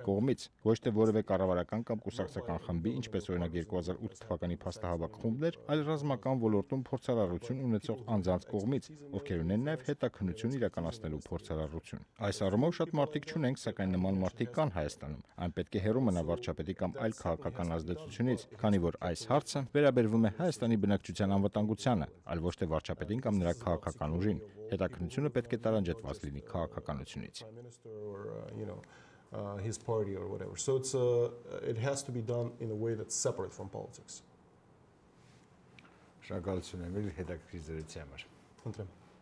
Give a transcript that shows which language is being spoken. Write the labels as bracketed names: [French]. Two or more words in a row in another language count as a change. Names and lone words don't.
[Armenian] կողմից, ոչ թե որևէ կառավարական կամ կուսակցական խմբի, ինչպես օրինակ 2008 թվականի փաստահավաք խումբներ, այլ ռազմական ոլորտում փորձարարություն ունեցող անձանց կողմից, ովքեր ունեն նաև հետաքննություն իրականացնելու փորձարարություն։ Այս առումով շատ մարդիկ չունենք, սակայն նման մարդիկ կան Հայաստանում։ Այն պետք է հեռու մնա վարչապետի կամ այլ քաղաքական ազդեցությունից, քանի որ այս հարցը վերաբերվում է Հայաստանի բնակչության անվտանգությանը, այլ ոչ թե վարչապետին կամ նրա քաղաքական ուժին։ Հետաքննությունը պետք է տարանջատված լինի քաղաքականությունից։ [English] His party or whatever. So it has to be done in a way that's separate from politics. [Armenian] Շնորհակալություն Էմիլ հետաքրքիր զրույցի համար։ Խնդրեմ։